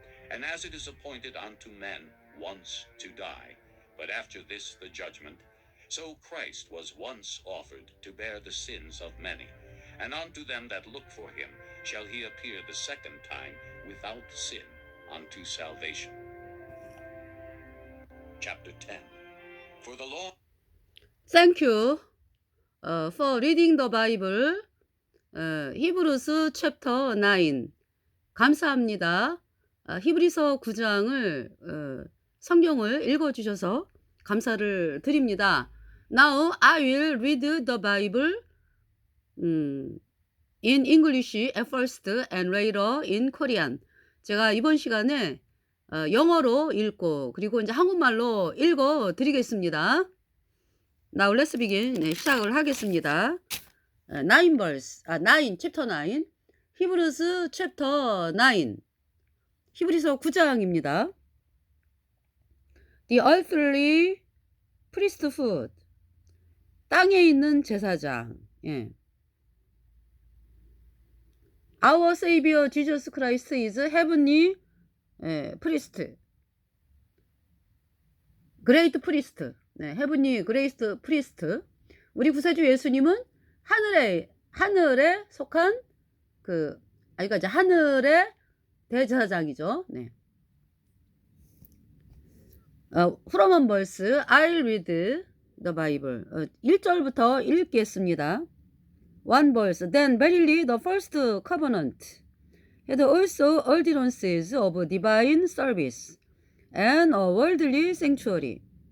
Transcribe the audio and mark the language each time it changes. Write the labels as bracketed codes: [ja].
[en] And as it is appointed unto men once to die, but after this the judgment, so Christ was once offered to bear the sins of many, and unto them that look for him shall he appear the second time without sin unto salvation. Chapter 10. For the law. Thank you for reading the Bible. [ko] 히브루스 챕터 9. 감사합니다. 히브리서 9장을 성경을 읽어주셔서 감사를 드립니다. [en] Now I will read the Bible in English at first and later in Korean. [ko] 제가 이번 시간에 영어로 읽고 그리고 이제 한국말로 읽어 드리겠습니다. [en] Now let's begin. [ko] 네, 시작을 하겠습니다. [en] 9 verse, 9, chapter 9. [ko] 히브리서 chapter 9. 히브리서 9장입니다. [en] The earthly priesthood. [ko] 땅에 있는 제사장. 예. [en] Our Savior Jesus Christ is heavenly priest. Great priest. 네, heavenly great priest. [ko] 우리 구세주 예수님은 하늘에 속한 그러니까 이제 하늘의 대제사장이죠. 네. [en] From one verse, I'll read the Bible. [ko] 1절부터 읽겠습니다. [en] One verse. Then verily the first covenant had also ordinances of divine service and a worldly sanctuary.